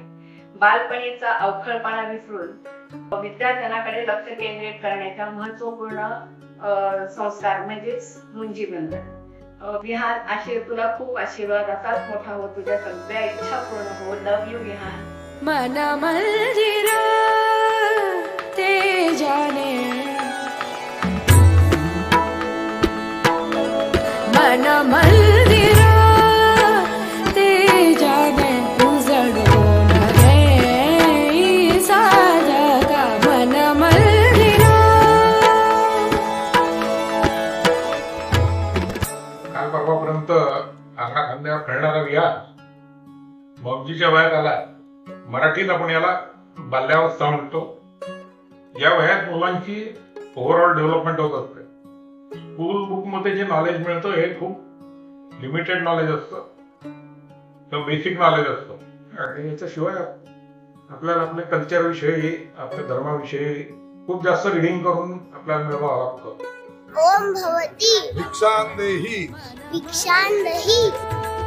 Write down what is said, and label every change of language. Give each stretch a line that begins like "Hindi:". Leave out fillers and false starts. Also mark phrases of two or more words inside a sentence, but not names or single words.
Marathi: बालपणीचा अवखळपणा विसरून विद्यार्थ्यांकडे लक्ष केंद्रित करण्याचा महत्वपूर्ण संस्कार म्हणजेच मुंजीबंधन. विहान, तुला खूप आशीर्वाद. असाच मोठा हो, तुझ्या सगळ्या इच्छा पूर्ण हो.
English: love you विहान.
Marathi: मन मंदिरा ते जाने, मन मंदिरा ते जाने, उजळून गे साजगा मन मंदिरा. काल परवापर्यंत अंगा खांद्यावर खेळणारा विहार मौजीच्या वयात आला. मराठीत आपण याला बाल्यावस्था म्हणतो. या वयात मुलांची
English: overall development
Marathi: होत असते.
English: school book
Marathi: मध्ये जे नॉलेज मिळतं हे खूप
English: limited knowledge
Marathi: असतं,
English: basic knowledge
Marathi: असतं. आणि याच्याशिवाय आपल्याला आपल्या कल्चर विषयी, आपल्या धर्माविषयी खूप जास्त रिडिंग करून आपल्याला मिळवावं लागतं.
Sanskrit: ओम भवती भिक्षांदेही भिक्षांदेहि